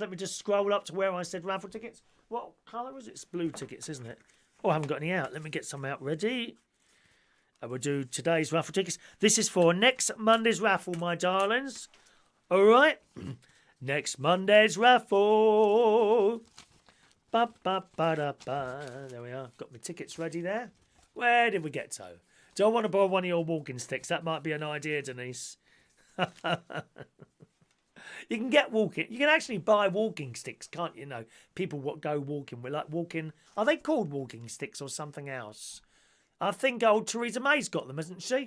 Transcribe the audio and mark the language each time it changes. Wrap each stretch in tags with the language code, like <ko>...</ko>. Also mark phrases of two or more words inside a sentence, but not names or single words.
<en>Let me just scroll up to where I said raffle tickets. What colour is it? It's blue tickets, isn't it? Oh, I haven't got any out. Let me get some out ready. And we'll do today's raffle tickets. This is for next Monday's raffle, my darlings. All right. Next Monday's raffle. Ba, ba, ba, da, ba. There we are. Got my tickets ready there. Where did we get to? Do I want to borrow one of your walking sticks? That might be an idea, Denise. You can get walking. You can actually buy walking sticks, can't you? Know people what go walking. We're like walking. Are they called walking sticks or something else? I think old Theresa May's got them, hasn't she?</en>